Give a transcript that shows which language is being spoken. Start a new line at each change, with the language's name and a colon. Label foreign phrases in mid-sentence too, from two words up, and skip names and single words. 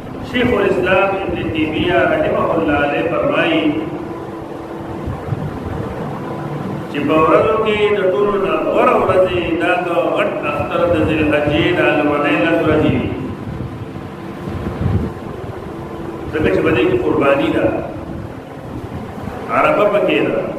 Pashto: شیخ الاسلام ابن تیمیہ
Arabic: رحمہ اللہ علیہ
Pashto: فرمائی چې په ورځو کې د ټولو نه غوره ورځې دا د غټ اختر د ذوالحجې د لومړۍ لس ورځې وي، ځکه چې په دې کې قرباني ده، عرفه پکې ده،